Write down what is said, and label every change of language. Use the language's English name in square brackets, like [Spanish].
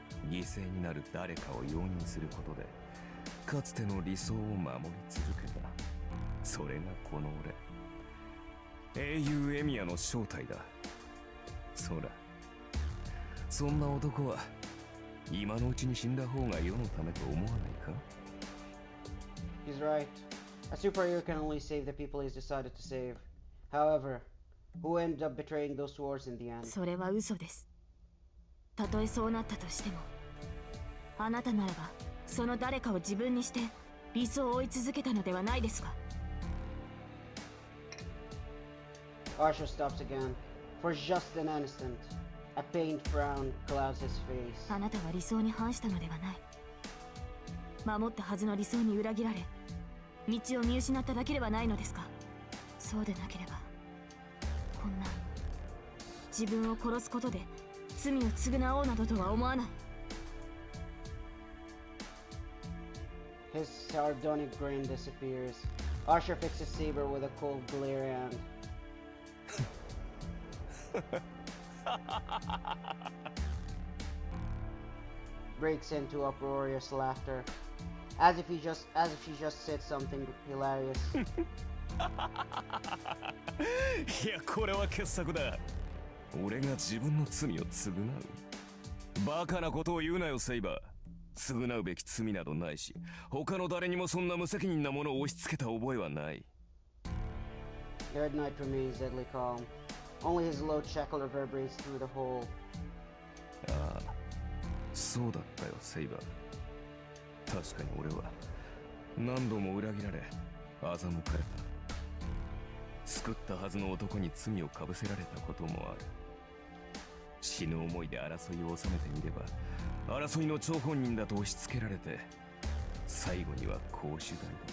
[Japanese] 犠牲になる誰かを容認することでかつての理想を守り続けた。それがこの俺、英雄エミヤの正体だ。そら、そんな男は今のうちに死んだ方が世のためと思わないか？ [English] He's right. A superhero can only save the people he's decided to save. However, who ended up betraying those wars in the end? [Japanese] それは嘘です。たとえそうなったとしても、あなたならばその誰かを自分にして理想を追い続けたのではないですか。 [English] Archer stops again. For just an instant, a pained frown clouds his face. [Japanese] あなたは理想に反したのではない。守ったはずの理想に裏切られ、道を見失っただけではないのですか。そうでなければ、こんな自分を殺すことで罪を償おうなどとは思わない。 [English] His sardonic grin disappears. Archer fixes Saber with a cold glare and breaks into uproarious laughter, as if she just said something hilarious. [Japanese] いや、これは傑作だ。俺が自分の罪を償う。バカなことを言うなよ、セイバー。償うべき罪などないし、他の誰にもそんな無責任なものを押し付けた覚えはない。 [English] The Red Knight remains deadly calm. Only his low chuckle reverberates through the hole. [Japanese] ああ、そうだったよ、セイバー。確かに俺は何度も裏切られ、欺かれた。救ったはずの男に罪をかぶせられたこともある。死ぬ思いで争いを収めてみれば、争いの張本人だと押し付けられて、最後には公主代だ。